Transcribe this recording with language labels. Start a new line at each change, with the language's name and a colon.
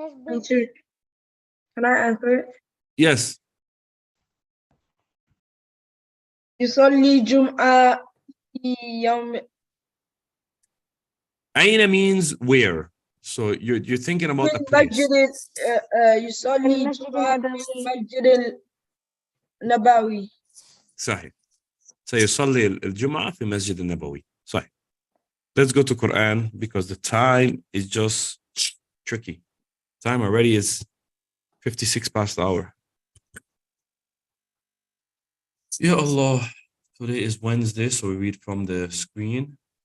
English: Answer. Can I answer it? Yes.
Arabic: يصلي جمعة في يوم
English: أين means where. So you're thinking about a place.
Arabic: مسجد يصلي جمعة في مسجد النبوي. صحيح. سيصلي الجمعة في مسجد النبوي. صحيح.
English: Let's go to Quran because the time is just tricky. Time already is 56 past the hour. Ya Allah. Today is Wednesday, so we read from the screen.